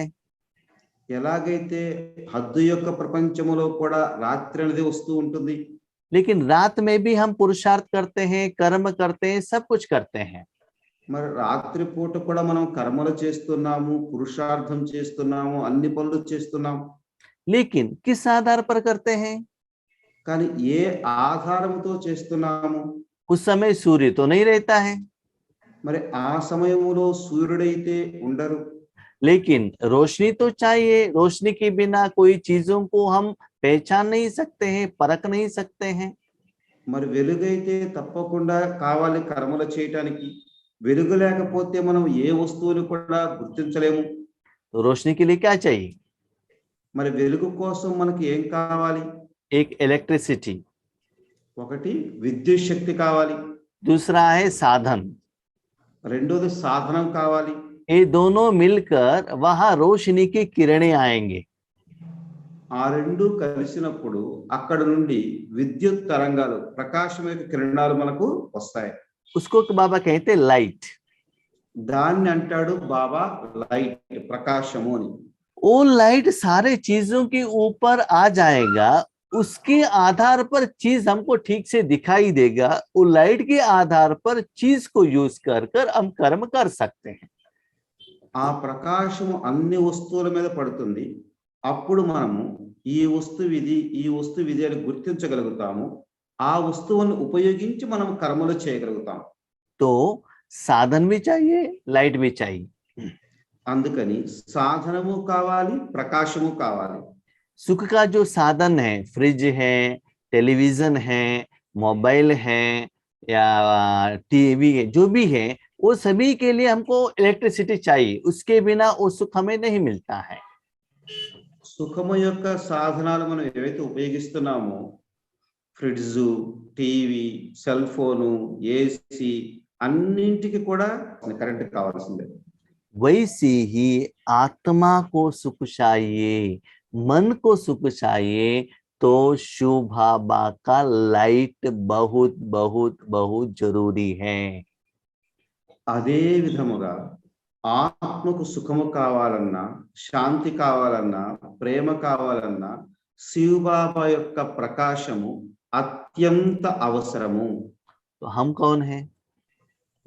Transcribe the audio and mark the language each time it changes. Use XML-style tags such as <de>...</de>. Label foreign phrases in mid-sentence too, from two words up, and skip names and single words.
<te>ఎలాగైతే హద్దు యొక్క ప్రపంచములో కూడా రాత్రి అనేది వస్తూ ఉంటుంది.</te> <hi>लेकिन रात में भी हम पुरुषार्थ करते हैं, कर्म करते हैं, सब कुछ करते हैं।</hi> <te>మరి రాత్రి పూట కూడా మనం కర్మలు చేస్తున్నాము, పురుషార్థం చేస్తున్నాము, అన్ని పనులు చేస్తున్నాము.</te> <hi>लेकिन किस आधार पर करते हैं?</hi> <te>కానీ ఏ ఆధారంతో చేస్తున్నాము?</te> <hi>उस समय सूर्य तो नहीं रहता है,</hi> <te>మరి ఆ సమయములో సూర్యుడైతే ఉండరు.</te> <hi>लेकिन रोशनी तो चाहिए। रोशनी के बिना कोई चीजों को हम पहचान नहीं सकते हैं, परख नहीं सकते हैं।</hi> <te>మరి వెలుగైతే తప్పకుండా కావాలి కర్మలు చేయటానికి. వెలుగు లేకపోతే మనం ఏ వస్తువుని కూడా గుర్తించలేము.</te> <hi>तो रोशनी के लिए क्या चाहिए?</hi> <te>మరి వెలుగు కోసం మనకి ఏం కావాలి?</te> <hi>एक इलेक्ट्रिसिटी,</hi> <te>ఒకటి విద్యుత్ శక్తి కావాలి,</te> <hi>दूसरा है साधन।</hi> <te>రెండోది సాధనం కావాలి.</te> <hi>ये दोनों मिलकर वहां रोशनी की किरणें आएंगे।</hi> <te>ఆ రెండు కలిసినప్పుడు అక్కడ నుండి విద్యుత్ తరంగాలు ప్రకాశం యొక్క కిరణాలు మనకు వస్తాయి.</te> <hi>उसको बाबा कहते लाइट।</hi> <te>దాన్ని అంటాడు బాబా లైట్, ప్రకాశము అని.</te> <hi>वो लाइट सारे चीजों के ऊपर आ जाएगा, उसके आधार पर चीज हमको ठीक से दिखाई देगा। वो लाइट के आधार पर चीज को यूज कर कर हम कर्म कर सकते हैं।</hi> <te>ఆ ప్రకాశము అన్ని వస్తువుల మీద పడుతుంది. అప్పుడు మనము ఈ వస్తువు ఇది, ఈ వస్తువు ఇది అని గుర్తించగలుగుతాము. ఆ వస్తువును ఉపయోగించి మనం కర్మలు చేయగలుగుతాం.</te> <hi>तो साधन भी चाहिए, लाइट भी चाहिए।</hi> <te>అందుకని సాధనము కావాలి, ప్రకాశము కావాలి.</te> <hi>सुख का जो साधन है, फ्रिज है, टेलीविजन है, मोबाइल है या टीवी है, जो भी है वो सभी के लिए हमको इलेक्ट्रिसिटी चाहिए। उसके बिना वो सुख हमें नहीं मिलता है।</hi> <te>సుఖము యొక్క సాధనాలు మనం ఏవైతే ఉపయోగిస్తున్నామో ఫ్రిడ్జ్, టీవీ,</te> <en>cell phone,</en> <te>ఏసీ అన్నింటికి కూడా కరెంట్ కావాల్సిందే.</te> <hi>वैसे ही आत्मा को सुख चाहिए, मन को सुख चाहिए, तो शिव बाबा का लाइट बहुत बहुत बहुत जरूरी है।</hi> <te>అదే విధముగా ఆత్మకు సుఖము కావాలన్నా, శాంతి కావాలన్నా, ప్రేమ కావాలన్నా శివబాబా యొక్క ప్రకాశము అత్యంత అవసరము.</te> <hi>तो हम कौन है?</hi>